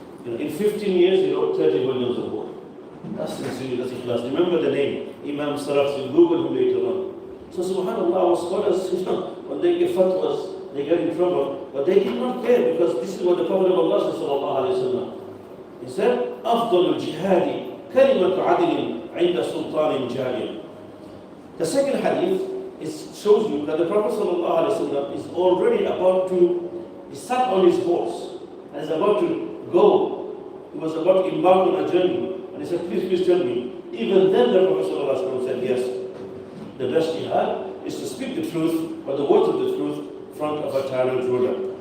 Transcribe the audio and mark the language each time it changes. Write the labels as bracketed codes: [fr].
[en] In 15 years, he wrote 30 volumes of work. That's sincere, that's ikhlas. Remember the name, Imam Saraf, in Google him later on. So subhanAllah, our scholars, when they give fatwas, they get in trouble, but they did not care, because this is what the Prophet of Allah said, sallallahu alayhi wa sallam. He said, [ar] أفضل الجهاد كلمة عدل عند سلطان جائر. [en] The second hadith shows you that the Prophet sallallahu alayhi wa sallam is already about to, he sat on his horse and is about to go. He was about to embark on a journey. And he said, please tell me. Even then the Prophet sallallahu alayhi wa sallam said, yes, the best jihad is to speak the truth, or the words of the truth, in front of a tyrant ruler.